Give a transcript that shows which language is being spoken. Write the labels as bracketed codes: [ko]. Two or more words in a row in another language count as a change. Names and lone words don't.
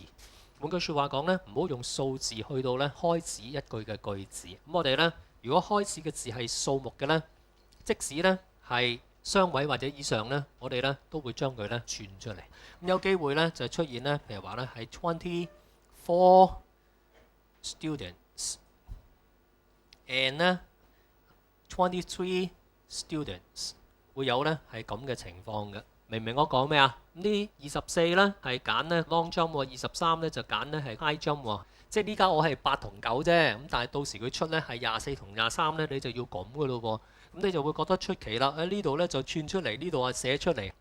[yue] 換句説話講呢，唔好用數字去到呢開始一句嘅句子。咁我哋呢，如果開始嘅字係數目嘅呢，即使呢係雙位或者以上呢，我哋呢都會將佢呢串出嚟。咁有機會呢就出現呢，譬如話呢係24 [en] students and [yue] 呢23 students，會有呢係咁嘅情況嘅。明唔明我講咩啊？呢24呢係揀呢 [en] long jump [yue] 喎，23呢就揀呢係 [en] high jump [yue] 喎。即係呢家我係8同9啫，咁但係到時佢出呢係24同23呢，你就要咁嘅咯喎。咁你就會覺得出奇啦。喺呢度呢就串出嚟，呢度啊寫出嚟。